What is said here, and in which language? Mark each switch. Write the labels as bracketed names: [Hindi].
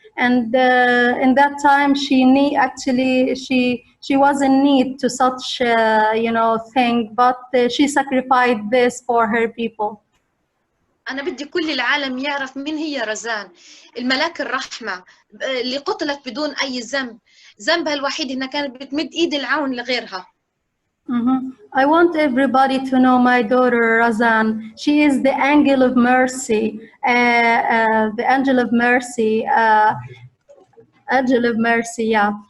[English] And in that time, she was in need to such thing, but she sacrificed this for her people. [Arabic] أنا بدي كل العالم يعرف مين هي رزان، الملاك الرحمة اللي قتلت بدون أي ذنب، ذنبها الوحيد إنها كانت بتمد إيد العون لغيرها. [English] I want everybody to know my daughter Razan. She is the angel of mercy, the angel of mercy, angel of mercy. Yeah.